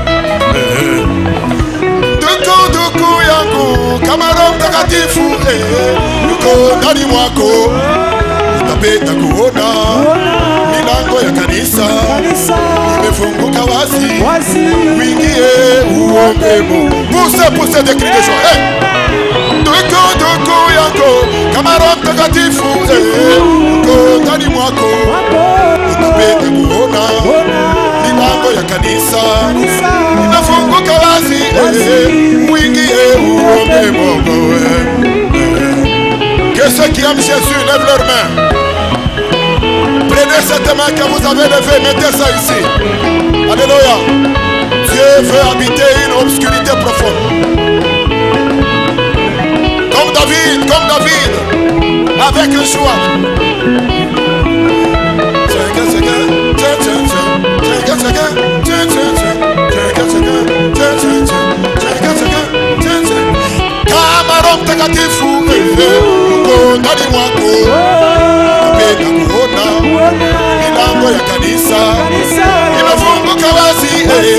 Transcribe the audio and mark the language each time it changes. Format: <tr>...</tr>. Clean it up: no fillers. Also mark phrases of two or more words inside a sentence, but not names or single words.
<sw>Duku yangu kama Roho Mtakatifu yuko ndani mwako. Utapenda kuona milango ya kanisa imefunguka wazi. Uingie uombe Mungu.</sw> <fr>Pousse des cris de joie.</fr> <sw>Duku yako kama Roho Mtakatifu yuko ndani mwako. Utapenda kuona milango ya kanisa inafunguka wazi. Uingie uombe Mungu.</sw> <fr>Que ceux qui aiment Jésus lèvent leurs mains. Prenez cette main que vous avez levée, mettez ça ici. Alléluia. Dieu veut habiter une obscurité profonde. Comme David, avec joie.</fr> <sw>Kama Roho Mtakatifu uko ndani mwako, unapenda kuona milango ya kanisa imefunguka wazi.</sw>